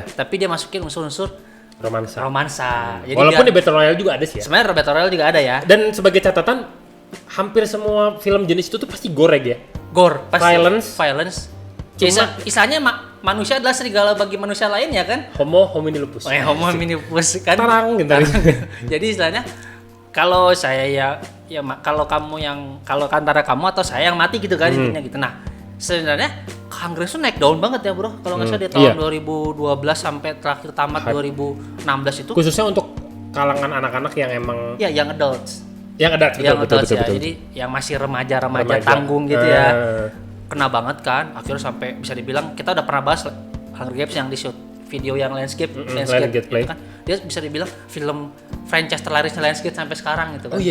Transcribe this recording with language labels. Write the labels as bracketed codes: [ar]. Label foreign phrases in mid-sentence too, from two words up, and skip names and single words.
[id] Tapi dia masukin unsur-unsur romansa. Jadi Walaupun di Battle Royale juga ada sih ya. sebenarnya Battle Royale juga ada ya. Dan sebagai catatan, hampir semua film jenis itu tuh pasti gore ya. Gore, pasti. Violence. Istilahnya manusia adalah serigala bagi manusia lain ya kan? [la] Homo homini lupus. Homo homini lupus kan. [id] Tarang gitu. Jadi istilahnya kalau saya kalau antara kamu atau saya yang mati gitu kan intinya gitu. Nah, sebenarnya Hunger Games tuh naik daun banget ya, Bro. Kalau nggak salah di tahun 2012 sampai terakhir tamat 2016 itu. Khususnya untuk kalangan anak-anak yang emang [en] young adults. [id] Betul. Jadi yang masih remaja tanggung gitu ya. Kena banget kan. Akhirnya sampai bisa dibilang kita udah pernah bahas Hunger Games yang di shoot video yang landscape gitu kan. Dia bisa dibilang film franchise terlarisnya landscape sampai sekarang gitu kan.